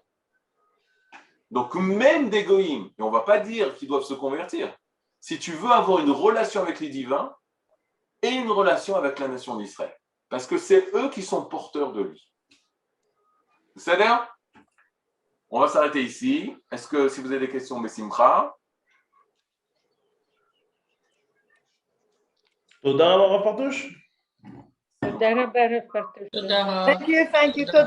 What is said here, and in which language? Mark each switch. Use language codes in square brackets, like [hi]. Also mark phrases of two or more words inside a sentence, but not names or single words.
[fr] Donc même des Goïm, et on ne va pas dire qu'ils doivent se convertir, si tu veux avoir une relation avec les divins et une relation avec la nation d'Israël, parce que c'est eux qui sont porteurs de lui. C'est-à-dire, on va s'arrêter ici. Est-ce que si vous avez des questions, Bessimcha? [he] תודה רבה, רב פרטוש. תודה רבה, רב פרטוש. תודה רבה. [en] Thank you, thank you.